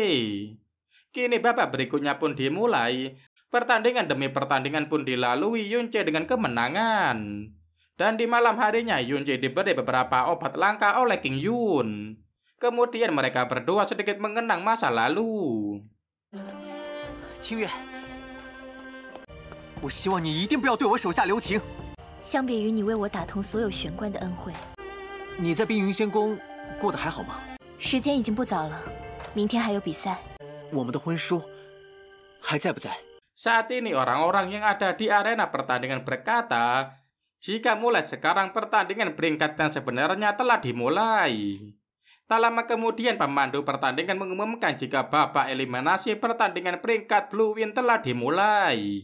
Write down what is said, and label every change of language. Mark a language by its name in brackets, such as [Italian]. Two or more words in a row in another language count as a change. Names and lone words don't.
[Indonesian] Kini babak berikutnya pun dimulai. Pertandingan demi pertandingan pun dilalui Yunce dengan kemenangan. Dan di malam harinya Yunce diberi beberapa obat langka oleh King Yun. Kemudian mereka berdua sedikit mengenang masa lalu. [Chinese] King Yue, 我希望你一定不要对我手下留情。相比于你为我打通所有玄关的恩惠，你在冰云仙宫过得还好吗？时间已经不早了，明天还有比赛。我们的婚书还在不在？ [Indonesian] Saat ini orang-orang yang ada di arena pertandingan berkata, jika mulai sekarang pertandingan peringkat yang sebenarnya telah dimulai. Tak lama kemudian pemandu pertandingan mengumumkan jika babak eliminasi pertandingan peringkat Blue Win telah dimulai.